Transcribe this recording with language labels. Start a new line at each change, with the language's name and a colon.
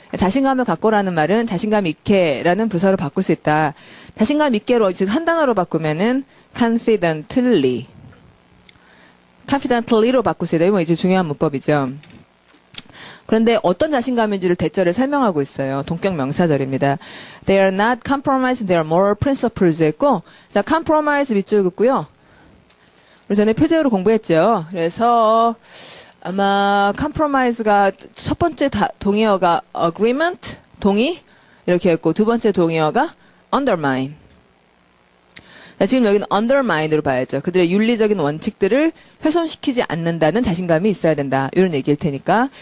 Korean: 자신감을 갖고라는 말은 자신감 있게라는 부사로 바꿀 수 있다. 자신감 있게로 즉 한 단어로 바꾸면은 confidently로 바꿀 수 있다. 이건 이제 중요한 문법이죠. 그런데 어떤 자신감인지를 대절에 설명하고 있어요. 동격 명사절입니다.
English: They are not compromising their moral principles
Korean: 했고, 자,
English: compromise
Korean: 밑줄 긋고요. 우리 전에 표제어로 공부했죠. 그래서 아마 compromise가 첫 번째 동의어가 agreement, 동의 이렇게 했고 두 번째 동의어가 undermine. 자, 지금 여기는 undermine으로 봐야죠. 그들의 윤리적인 원칙들을 훼손시키지 않는다는 자신감이 있어야 된다. 이런 얘기일 테니까.